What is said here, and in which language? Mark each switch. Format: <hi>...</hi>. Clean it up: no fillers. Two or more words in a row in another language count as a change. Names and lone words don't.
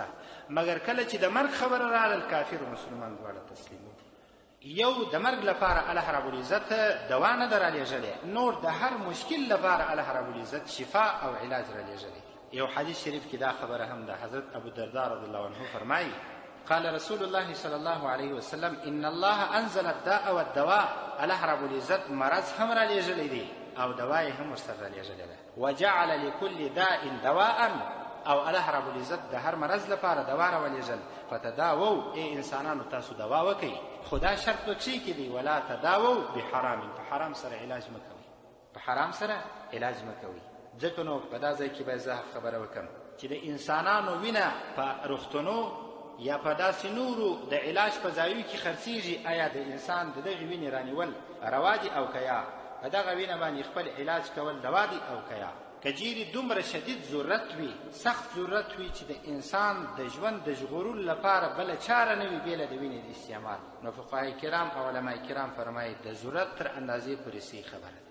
<ps>مګر کله چې د مرګ خبره راغلل، کافر او مسلمان دواړه تسلیم وو. یو د مرګ لپاره الله رب العزت دوا نه ده رالیږلې، نور د هر مشکل لپاره الله رب العزت شفا او علاج رالیږلی. یو حدیث شریف کې دا خبره هم ده. حضرت ابو الدرداء رضی الله عنه فرمایي:</ps> <ar>قال رسول الله صلى الله عليه وسلم: ان الله انزل الداء والدواء.</ar> <ps>الله رب العزت مرض هم رالیږلی دی او دوا یې هم ورسره رالیږلې ده.</ps> <ar>وجعل لكل داء دواء.</ar> <ps>او الله رب العزت د هر مرض لپاره دوا راولیږل. فتداووا، ای انسانانو تاسو دوا وکئ، خدا شرط پکې کې دی:</ps> <ar>ولا تداووا بحرام.</ar> <ps>په حرام سره علاج مه کوئ. حرام سره علاج مکوئ. ځکه نو په دا ځای کې باید زه خبره وکړم چې د انسانانو وینه په روغتونو یا په داسې نورو د علاج په ځایو کې خرڅېږي، آیا د انسان د دغې وینې رانیول روا دي او که یا په دغه وینه باندې خپل علاج کول روا دي او که یا که چیرې دومره شدید ضرورت وي، سخت ضرورت وي چې د انسان د ژوند د ژغورلو لپاره بله چاره نه وي بېله د وینې د استعمال، نو فقهای کرام او علما کرام فرمایي د ضرورت تر اندازې پورې صحیح خبره ده.</ps>